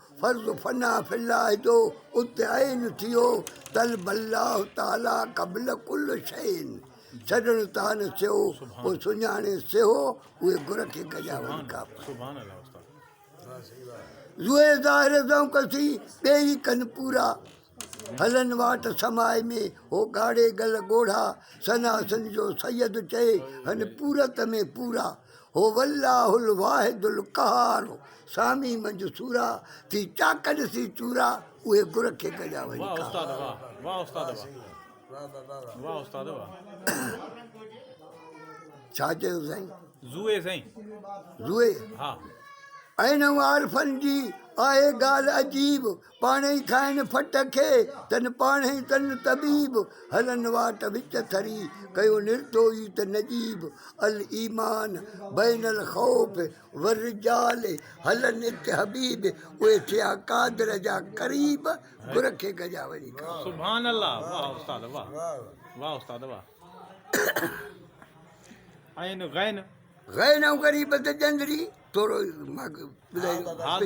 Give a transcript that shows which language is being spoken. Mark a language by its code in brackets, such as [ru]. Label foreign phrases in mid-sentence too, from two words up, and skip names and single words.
[sd] فرض فنا فلاح جو ات عين ٿيو، [ar] طلب الله تعاليٰ قبل ڪل شيء، [sd] ڇڏڻ تان سهو، پوءِ سڃاڻي سهو، اهي گر کي گڏيا وڃي ڪا پڙهن. [ar] سبحان الله استاد. [sd] زوئي ظاهر زون ڪسي، ٻئي ڪن پورا، هلن واٽ سماءِ ۾، هو ڳاڙهي ڳل ڳوڙها، سناسن جو سيد چئي، هن پورت ۾ پورا. [ar] هو والله الواحد القهار، سامي منصورا، [sd] ٿي چاڪن سي چورا، اهي گر کي گڏيا وڃي واهه ڪا استاد، پڙهن. واهه. واهه استاد، واهه. واهه استاد، واهه. ڇا چيو سائين؟ زوئي سائين. زوئي؟ ها. عين عارفن جي آهي ڳالهه عجيب، پاڻ ئي کائن فٽ کي، تن پاڻ ئي تن طبيب. هلن واٽ وچ ٿري، ڪيو نردوئي ته نجيب. [ar] ال ايمان بين ال خوف ور رجال، [sd] هلن ات حبيب، اهي ٿيا قادر جا قريب، گر کي گڏيا وڃي ڪا. [ar] سبحان الله، [sd] واهه استاد، واهه. واهه استاد، واهه. عين غين. غين ۽ غريب ته جندري، ٿورو مان کي ٻڌائي، حاضر.